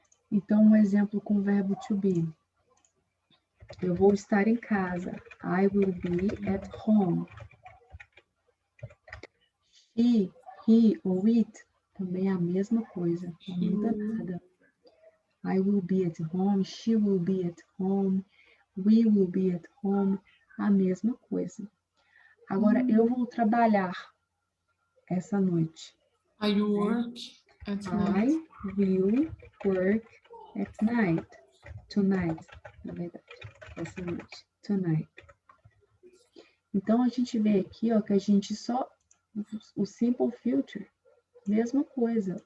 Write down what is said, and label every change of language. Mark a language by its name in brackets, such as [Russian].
[Portuguese] Então, um exemplo com o verbo to be. Eu vou estar em casa. [English] I will be at home. [Portuguese] He ou it também é a mesma coisa, não muda nada. [English] I will be at home, she will be at home, we will be at home, [Portuguese] a mesma coisa. Agora, eu vou trabalhar essa noite. [English] I work at night. I will work at night. [Portuguese] Tonight, na verdade, essa noite. Tonight. Então, a gente vê aqui, ó, que a gente só... O simple future, mesma coisa.